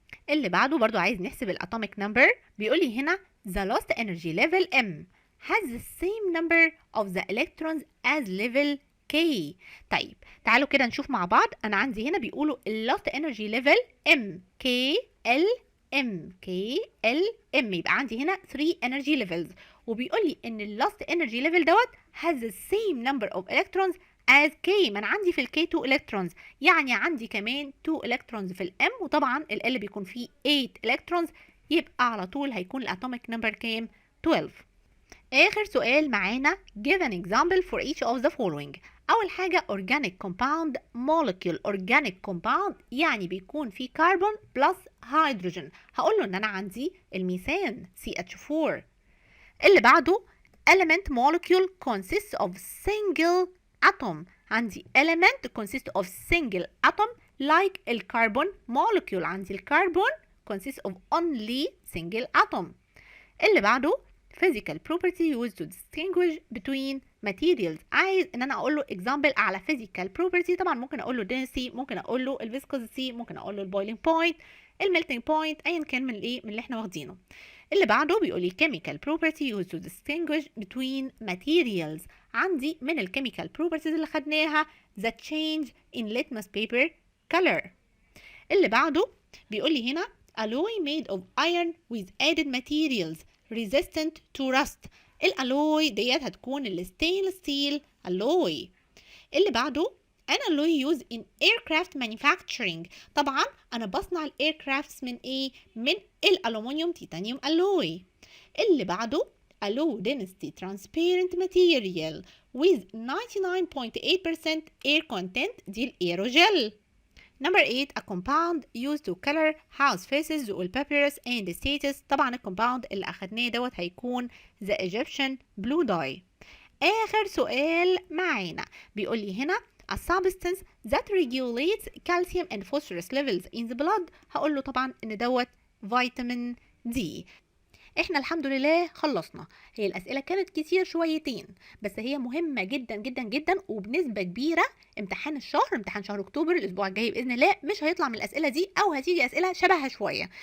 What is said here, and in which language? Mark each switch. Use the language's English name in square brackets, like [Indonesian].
[Arabic] اللي بعده برضو عايز نحسب الأتوميك نمبر، بيقول لي هنا [English] the last energy level M has the same number of the electrons as level K. [Arabic] طيب تعالوا كده نشوف مع بعض. أنا عندي هنا بيقولوا ال [English] last energy level M K L M K L M، [Arabic] يبقى عندي هنا [English] 3 energy levels، [Arabic] وبيقول لي إن ال [English] last energy level dot has the same number of electrons as K. [Arabic] ما أنا عندي في ال K 2 electrons، يعني عندي كمان 2 electrons في ال M، وطبعا ال L بيكون فيه 8 electrons، يبقى على طول هيكون الأتوميك نمبر كام؟ 12. آخر سؤال معانا [English] give an example for each of the following. [Arabic] أول حاجة [English] organic compound molecule. [Arabic] organic compound يعني بيكون فيه كربون بلس هيدروجين، هقول له إن أنا عندي الميثان CH4. اللي بعده [English] element molecule consists of single atom. عندي element consists of single atom like الكربون molecule، [Arabic] عندي الكربون [English] consists of only single atom. اللي بعده physical property used to distinguish between materials. [Arabic] عايز ان انا اقول له example على physical property، طبعا ممكن اقول له density، ممكن اقول له viscosity، ممكن اقول له boiling point، melting point، ايا كان من اللي احنا واخدينه. اللي بعده بيقول لي [English] chemical property used to distinguish between materials. [Arabic] عندي من الchemical properties اللي خدناها [English] the change in litmus paper color. [Arabic] اللي بعده بيقول لي هنا [English] alloy made of iron with added materials resistant to rust. [Arabic] الالوي ديت هتكون الستينلس ستيل alloy. اللي بعده [English] an alloy used in aircraft manufacturing. [Arabic] طبعا انا بصنع الايركرافتس من ايه؟ من الالومنيوم تيتانيوم alloy. اللي بعده [English] a low density transparent material with 99.8% air content، [Arabic] دي الايروجel. [English] Number 8 a compound used to color house faces والpapyrus and statues. [Arabic] طبعا الكومباوند اللي اخدناه دوت هيكون [English] the Egyptian blue dye. [Arabic] آخر سؤال معانا بيقول لي هنا [English] a substance that regulates calcium and phosphorus levels in the blood. [Arabic] هقول له طبعا ان دوت فيتامين دي. احنا الحمد لله خلصنا. هي الاسئله كانت كتير شويتين، بس هي مهمه جدا جدا جدا، وبنسبه كبيره امتحان شهر اكتوبر الاسبوع الجاي باذن الله مش هيطلع من الاسئله دي، او هتيجي اسئله شبهها شويه.